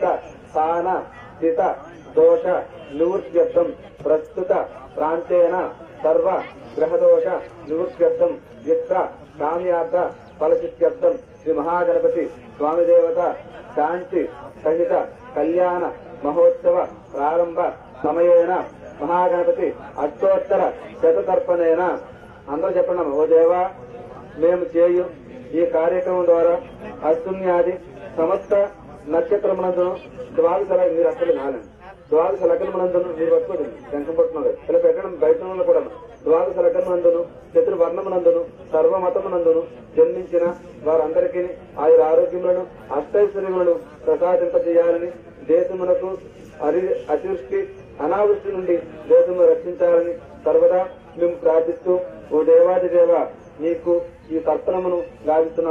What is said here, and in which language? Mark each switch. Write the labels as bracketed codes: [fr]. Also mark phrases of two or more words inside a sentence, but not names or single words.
[sa] स्थान स्थित दोष निवृत्त्यर्थं प्रस्तुत प्रान्तेन सर्व ग्रहदोष निवृत्त्यर्थं वित्त काम्यार्थ फलसिद्ध्यर्थं श्री महागणपति स्वामी देवता शांति सहित कल्याण महोत्सव प्रारंभ समयेन महागणपति अष्टोत्तर शततर्पणेन [te] అందరూ చెప్పండి. ఓ దేవా, మేము చేయు ఈ కార్యక్రమం ద్వారా అశ్విన్యాది సమస్త నక్షత్రమునందును ద్వాదశ మీరు అక్కడ నాలండి ద్వాదశ లగ్నమునందును మీరు పట్టుకోండి శంఖం పట్టుకున్నారు ఇలా పెట్టడం బయట కూడా ద్వాదశ లగ్నమునందును చతుర్వర్ణమునందును సర్వమతమునందును జన్మించిన వారందరికీ ఆయన ఆరోగ్యములను అష్టైశ్వర్యములను ప్రసాదింపజేయాలని దేశమునకు అతివృష్టి అనావృష్టి నుండి దేశమును రక్షించాలని సర్వదా మేము ప్రార్థిస్తూ ఓ దేవాది దేవ నీకు ఈ తర్పణమును గావిస్తున్నాం.